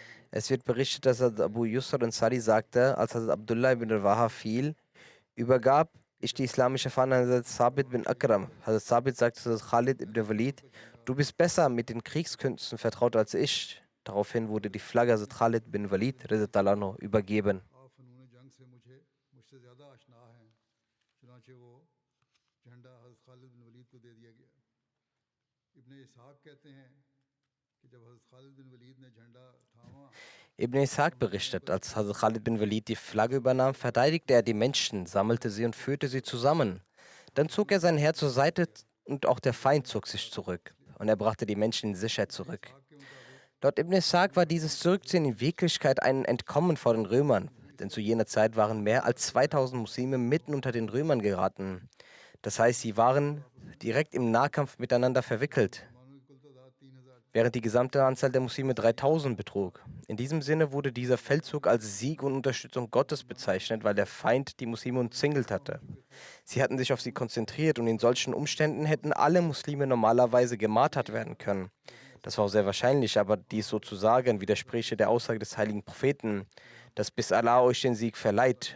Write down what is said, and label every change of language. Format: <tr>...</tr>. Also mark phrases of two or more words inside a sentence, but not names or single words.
<de>Es wird berichtet, dass Hazrat Abu Yusr Ansari sagte, als Hazrat Abdullah ibn Rawaha fiel, übergab ich die islamische Fahne an Hazrat Sabit bin Akram. Hazrat Sabit sagte zu Hazrat Khalid ibn Walid, du bist besser mit den Kriegskünsten vertraut als ich. Daraufhin wurde die Flagge Hazrat Khalid bin Walid</de> <ar>رضي الله عنه</ar> <de>übergeben.</de> <ur>آپ فنون جنگ سے مجھ سے زیادہ آشنا ہیں، چنانچہ وہ جھنڈا حضرت خالد بن ولید کو دے دیا گیا. ابنِ اسحاق کہتے ہیں کہ جب حضرت خالد بن ولید نے جھنڈا تھاما,</ur> <de>Ibn Ishaq berichtet, als Hazrat Khalid bin Walid die Flagge übernahm, verteidigte er die Menschen, sammelte sie und führte sie zusammen. Dann zog er sein Heer zur Seite und auch der Feind zog sich zurück. Und er brachte die Menschen in Sicherheit zurück. Laut Ibn Ishaq war dieses Zurückziehen in Wirklichkeit ein Entkommen vor den Römern, denn zu jener Zeit waren mehr als 2000 Muslime mitten unter den Römern geraten. Das heißt, sie waren direkt im Nahkampf miteinander verwickelt,</de> <ur>مانو کی کل تعداد 3000</ur> <de>während die gesamte Anzahl der Muslime 3000 betrug. In diesem Sinne wurde dieser Feldzug als Sieg und Unterstützung Gottes bezeichnet, weil der Feind die Muslime umzingelt hatte. Sie hatten sich auf sie konzentriert und in solchen Umständen hätten alle Muslime normalerweise gemartert werden können. Das war auch sehr wahrscheinlich, aber dies sozusagen widerspräche der Aussage des heiligen Propheten, dass bis Allah euch den Sieg verleiht.</de>